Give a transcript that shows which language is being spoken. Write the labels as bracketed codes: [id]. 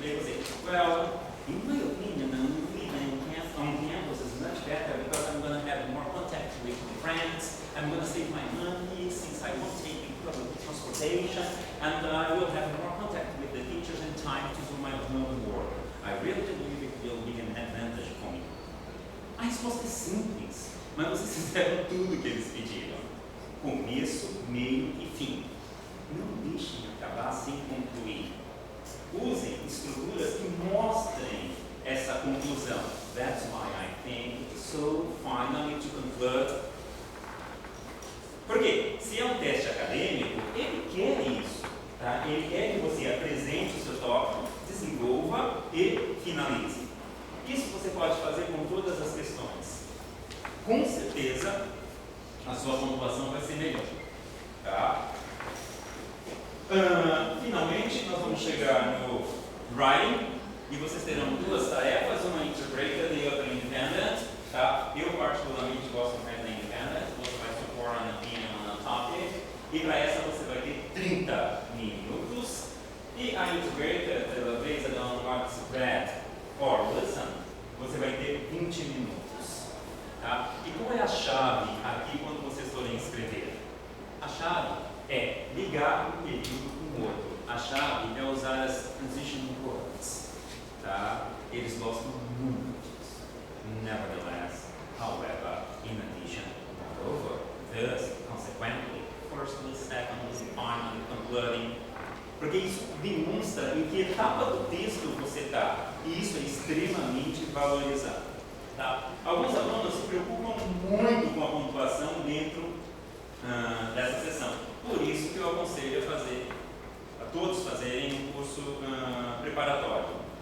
[en] They will say, well, in my opinion, living on campus is much better because I'm going to have more contact with my friends, I'm going to save my money since I won't take public transportation, and I will have more contact with the teachers and time to do my homework. I really believe it will be an advantage for me. [pt] A resposta é simples, mas vocês fizeram tudo o que eles pediram. Começo, meio e fim. Não deixem acabar sem concluir. Usem estruturas que mostrem essa conclusão. [en] That's why I think it's so finally to convert. [pt] Porque se é um teste acadêmico, ele quer isso. Tá? Ele quer que você apresente o seu tópico, desenvolva e finalize. Isso você pode fazer com todas as questões. Com certeza, a sua pontuação vai ser melhor. Tá? Finalmente, nós vamos chegar no writing e vocês terão duas tarefas, uma integrated e outra independent. Tá? Eu particularmente gosto mais da independent, você vai supor [en] an opinion on a topic [pt] e para essa você vai ter 30 minutos e a integrated, [en] based on what's read or listen, [pt] você vai ter 20 minutos. Tá? E qual é a chave aqui quando vocês forem escrever? A chave é ligar um período com o outro. A chave é usar as transition words. Tá? Eles gostam muito disso. [en] Nevertheless, however, in addition, moreover, thus, consequently, firstly, secondly, finally, concluding. [pt] Porque isso demonstra em que etapa do texto você está. E isso é extremamente valorizado. Tá? Alguns alunos se preocupam muito com a pontuação dentro dessa sessão. Por isso que eu aconselho a todos fazerem um curso preparatório.